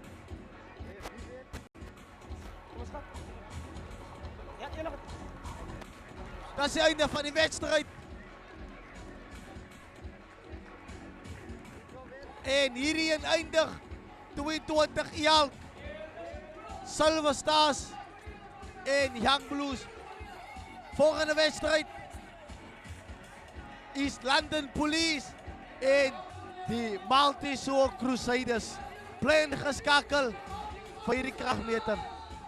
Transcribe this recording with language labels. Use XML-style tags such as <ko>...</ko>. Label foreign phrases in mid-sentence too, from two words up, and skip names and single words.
<af>Dat is die einde van die wedstrijd. En hierin eindig 22 Elk, Silver Stars en Young Blues. Volgende wedstrijd East London Police en die Malteser Crusaders. Bly ingeskakel vir hierdie kragmeter.</af>